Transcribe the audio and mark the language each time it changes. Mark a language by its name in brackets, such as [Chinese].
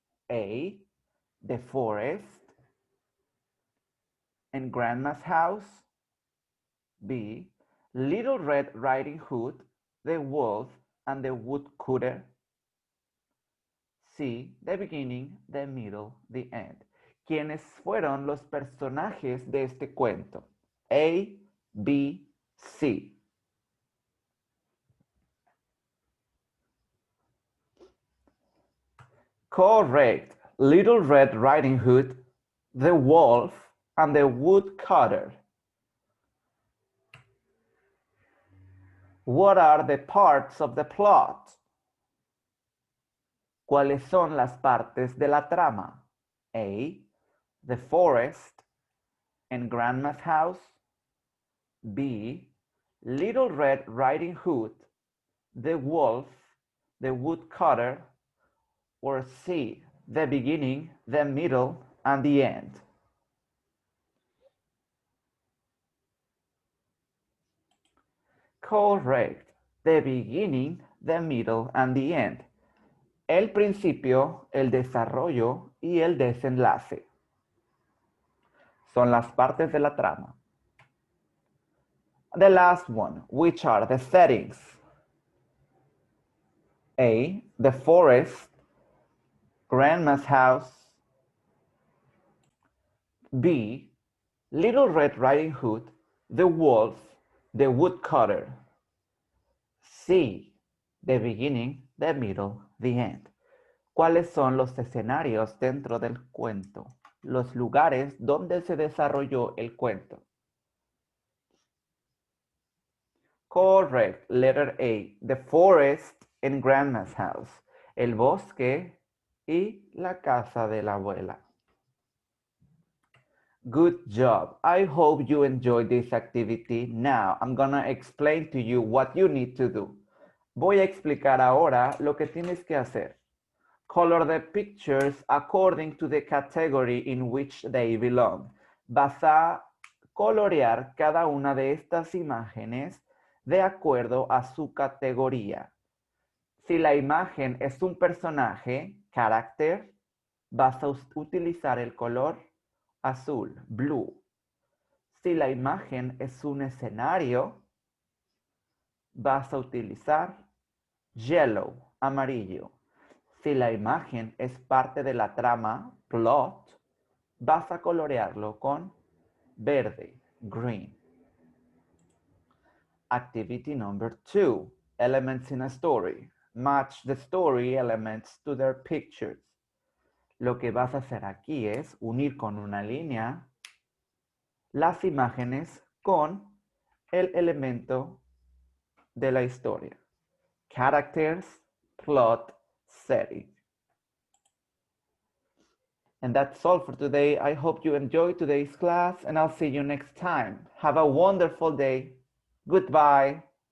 [English] A, the forest and Grandma's house. B, Little Red Riding Hood, the wolf and the woodcutter. C, the beginning, the middle, the end. [Spanish] ¿Quiénes fueron los personajes de este cuento? [English] A, B, C. Correct. Little Red Riding Hood, the wolf, and the woodcutter. What are the parts of the plot? [Spanish] ¿Cuáles son las partes de la trama? [English] A, the forest and Grandma's house. B, Little Red Riding Hood, the wolf, the woodcutter. Or C, the beginning, the middle, and the end. Correct. The beginning, the middle, and the end. [Spanish] El principio, el desarrollo y el desenlace. Son las partes de la trama. [English] The last one, which are the settings? A, the forest, Grandma's house. B, Little Red Riding Hood, the wolf, the woodcutter. C, the beginning, the middle, the end. [Spanish] ¿Cuáles son los escenarios dentro del cuento? Los lugares donde se desarrolló el cuento. [English] Correct. Letter A. The forest and Grandma's house. [Spanish] El bosque y la casa de la abuela. [English] Good job. I hope you enjoyed this activity. Now, I'm gonna explain to you what you need to do. [Spanish] Voy a explicar ahora lo que tienes que hacer. [English] Color the pictures according to the category in which they belong. [Spanish] Vas a colorear cada una de estas imágenes de acuerdo a su categoría. Si la imagen es un personaje, character, vas a utilizar el color azul, blue. Si la imagen es un escenario, vas a utilizar yellow, amarillo. Si la imagen es parte de la trama, plot, vas a colorearlo con verde, green. [English] Activity number 2, elements in a story. Match the story elements to their pictures. [Spanish] Lo que vas a hacer aquí es unir con una línea las imágenes con el elemento de la historia. [English] Characters, plot, setting. And that's all for today. I hope you enjoyed today's class and I'll see you next time. Have a wonderful day. Goodbye.